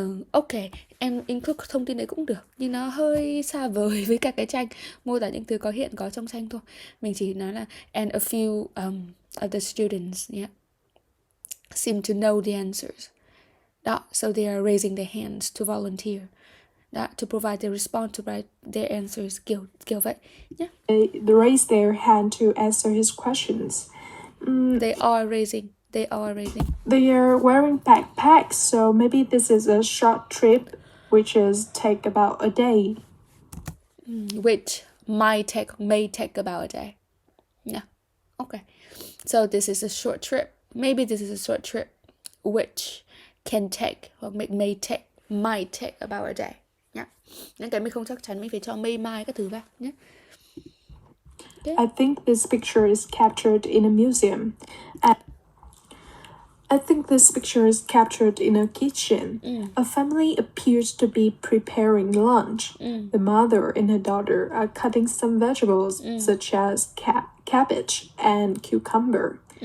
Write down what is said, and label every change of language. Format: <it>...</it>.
<vi>Ok, em include thông tin đấy cũng được, nhưng nó hơi xa vời với cả cái tranh, mô tả những thứ có hiện có trong tranh thôi. Mình chỉ nói là</vi> <en>and a few of the students seem to know the answers.</en> <vi>Đó,</vi> <en>so they are raising their hands to volunteer.</en> <vi>Đó,</vi> <en>to provide the response to write their answers,</en> <vi>kiểu vậy nhé.</vi> <en>they raise their hand to answer his questions. They are raising. They are wearing backpacks, so maybe this is a short trip, which is take about a day. Which may take about a day. Yeah. Okay. So this is a short trip. Maybe this is a short trip, which can take</en> <vi>hoặc</vi> <en>might take about a day.</en> <vi>Nhá. Những cái mình không chắc chắn mình phải cho may các thứ vào nhé.</vi> <en>Okay. I think this picture is captured in a museum. I think this picture is captured in a kitchen. A family appears to be preparing lunch. The mother and her daughter are cutting some vegetables, such as cabbage and cucumber.</en>